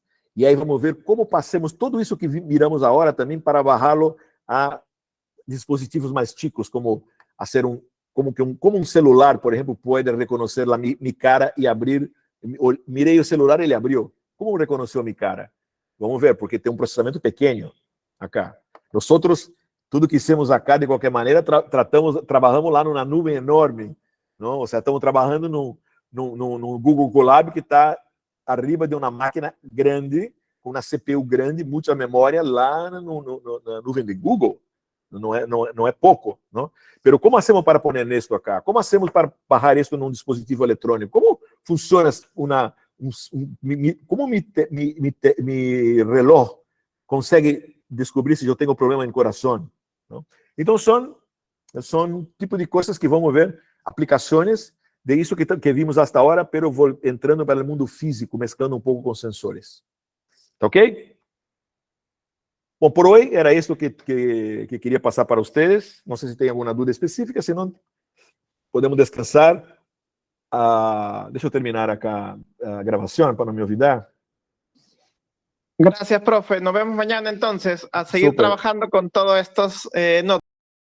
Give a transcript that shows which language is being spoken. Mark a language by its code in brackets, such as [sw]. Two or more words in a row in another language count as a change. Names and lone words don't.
[pt] E aí vamos ver como passemos tudo isso que miramos agora também para barrá-lo a dispositivos mais chicos, como um celular, por exemplo, pode reconhecer minha cara e abrir. Mirei o celular e ele abriu. Como reconheceu minha cara? Vamos ver, porque tem um processamento pequeno acá. Nós outros, tudo que hicimos acá, de qualquer maneira, trabalhamos lá numa nuvem enorme, não? Ou seja, estamos trabalhando no Google Colab, que está arriba de uma máquina grande, com uma CPU grande, muita memória, lá na nuvem de Google. Não é pouco, não? [es] Pero como hacemos para [pt] pôr isto [es] acá? Como hacemos [pt] para barrar isto num dispositivo eletrônico? Como funciona como [es] mi reloj [pt] consegue descobrir se eu tenho problema no coração? Não? Então são tipo de coisas que vamos ver, aplicações de isso que vimos até agora, pero entrando para o mundo físico, mesclando um pouco com sensores. Tá ok? Bom, por hoje era isso que queria passar para vocês. Não sei se tem alguma dúvida específica, senão podemos descansar. Deixa eu terminar acá a gravação para não me olvidar. [es] Gracias, profe. Nos vemos mañana entonces a seguir Súper. trabajando con todos estos notas.